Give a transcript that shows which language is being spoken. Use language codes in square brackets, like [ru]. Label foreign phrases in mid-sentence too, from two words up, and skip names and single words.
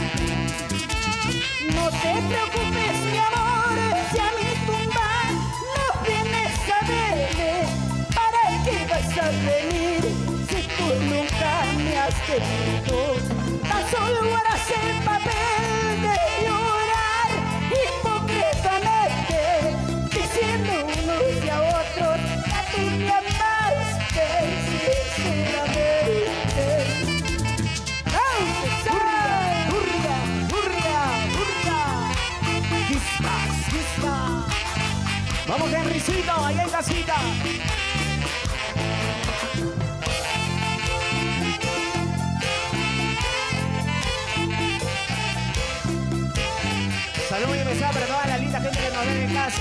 [es] No te preocupes, mi amor, si a mi tumba no vienes a verme, ¿para qué vas a venir si tú nunca me has querido? Tan solo harás el papel de llorar hipócritamente, diciendo unos y a otros que tú me amaste sinceramente. ¡Hurria, hurria, hurria! ¡Gispas, gispas! ¡Vamos, Henrycito, allá en casita! Salud muy especial para toda la linda gente que nos ve en casa.